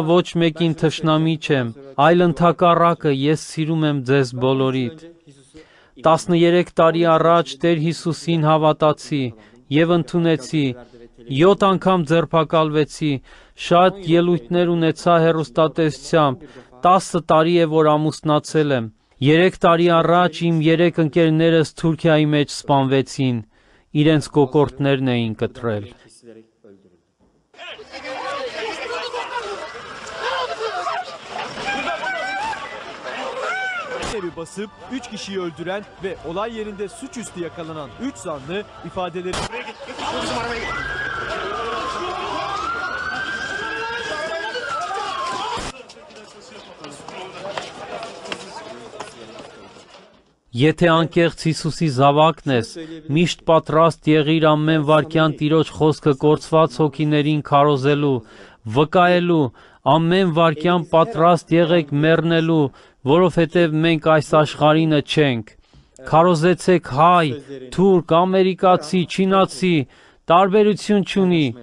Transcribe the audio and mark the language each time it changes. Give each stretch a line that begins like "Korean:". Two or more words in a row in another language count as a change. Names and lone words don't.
Armenian: ոչ մեկին թշնամի չեմ, այլ ընդհակառակը ես սիրում եմ ձեզ բոլորիդ։ 13 տարի առաջ Տեր Հիսուսին հավատացի եւ ընդունեցի, 7 անգամ ձերբակալվեցի, շատ ելույթներ ունեցա հեռուստատեսությամբ, 10 տարի է որ ամուսնացել եմ։ 3 տարի առաջ իմ 3 ընկերներս Թուրքիայի մեջ սպանվեցին, իրենց կոկորդներն էին կտրել։
Turkish: Evi basıp 3 kişiyi öldüren ve olay yerinde suçüstü yakalanan 3 zanlı ifadeleri...
Armenian: Եթե անկեղծ Հիսուսի զավակն ես, միշտ պատրաստ եղիր ամեն վարքյան Տիրոջ խոսքը կորցված հոգիներին քարոզելու, վկայելու, ամեն վարքյան պատրաստ եղեք մեռնելու, որովհետև մենք այս աշխարհինը չենք։ Քարոզեցեք հայ, թուրք, ամերիկացի, չինացի, տարբերություն չունի,